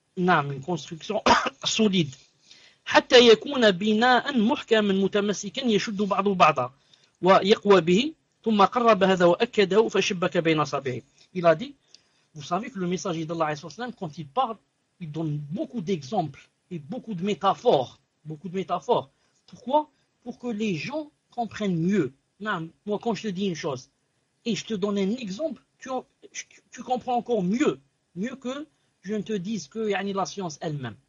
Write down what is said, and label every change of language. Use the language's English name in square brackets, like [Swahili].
[French] Nam, une construction solide. [Arabic] حتى يكون بناء محكما متمسكا يشد بعضه بعضا ويقوى به ثم قرب هذا وأكده فشبك بين أصابعه. [French] Il a dit, vous savez que le messager d'Allah, quand il parle, il donne beaucoup d'exemples et beaucoup de métaphores. Pourquoi? Pour que les gens comprennent mieux. Non, moi, quand je te dis une chose et je te donne un exemple, tu comprends encore mieux que je ne te dise que yani, la science elle-même.